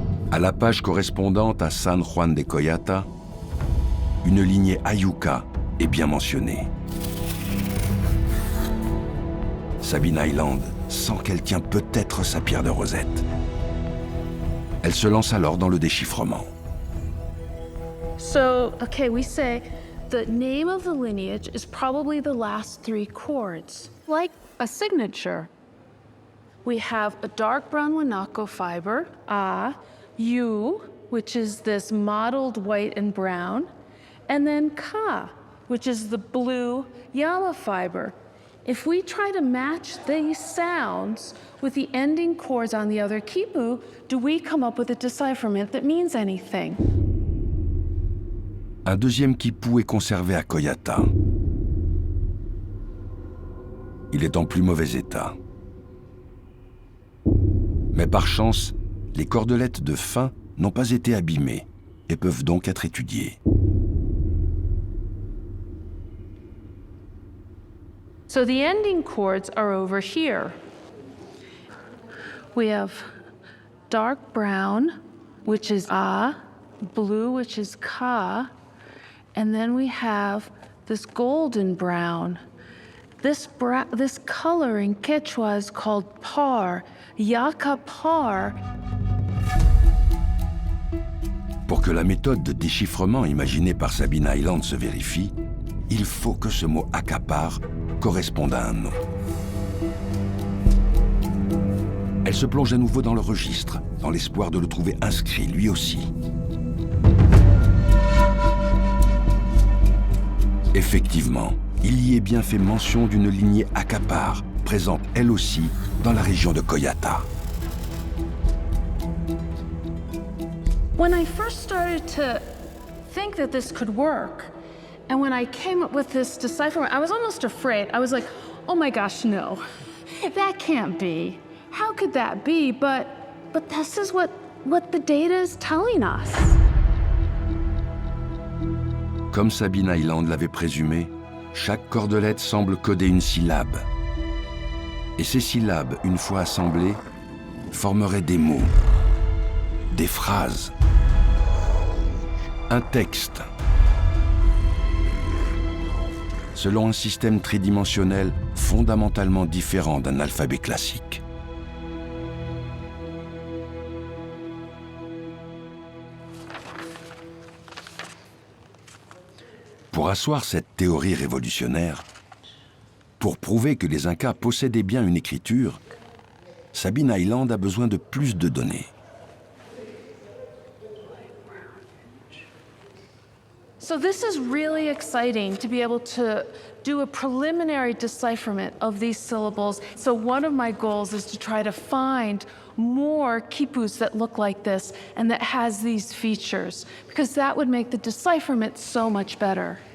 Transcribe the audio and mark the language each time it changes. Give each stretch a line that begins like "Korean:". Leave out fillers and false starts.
French: À la page correspondante à San Juan de Coyata, une lignée Ayuca est bien mentionnée. Sabine Island sent qu'elle tient peut-être sa pierre de Rosette. Elle se lance alors dans le déchiffrement.
English: So, okay, we say the name of the lineage is probably the last 3 chords, like a signature. We have a dark brown Wanako fiber, A, U, which is this mottled white and brown, and then Ka, which is the blue Yama fiber. If we try to match these sounds with the ending chords on the other quipu, do we come up with a decipherment that means anything?
French: Un deuxième quipu est conservé à Coyata. Il est en plus mauvais état. Mais par chance, les cordelettes de fin n'ont pas été abîmées et peuvent donc être étudiées.
English: So the ending chords are over here. We have dark brown, which is A, blue, which is Ka, and then we have this golden brown. This color in Quechua is called par, Yaka par.
French: Pour que la méthode de déchiffrement imaginée par Sabine Island se vérifie, il faut que ce mot accapare corresponde à un nom. Elle se plonge à nouveau dans le registre, dans l'espoir de le trouver inscrit lui aussi. Effectivement, il y est bien fait mention d'une lignée accapare, présente elle aussi dans la région de Coyata.
English: When I first started to think that this could work, and when I came up with this decipherment, I was almost afraid. I was like, oh my gosh, no, that can't be. How could that be? But this is what the data is telling us.
French: Comme Sabine Island l'avait présumé, chaque cordelette semble coder une syllabe. Et ces syllabes, une fois assemblées, formeraient des mots, des phrases, un texte. Selon un système tridimensionnel fondamentalement différent d'un alphabet classique. Pour asseoir cette théorie révolutionnaire, pour prouver que les Incas possédaient bien une écriture, Sabine Island a besoin de plus de données.
English: So this is really exciting to be able to do a preliminary decipherment of these syllables. So one of my goals is to try to find more quipus that look like this and that has these features, because that would make the decipherment so much better.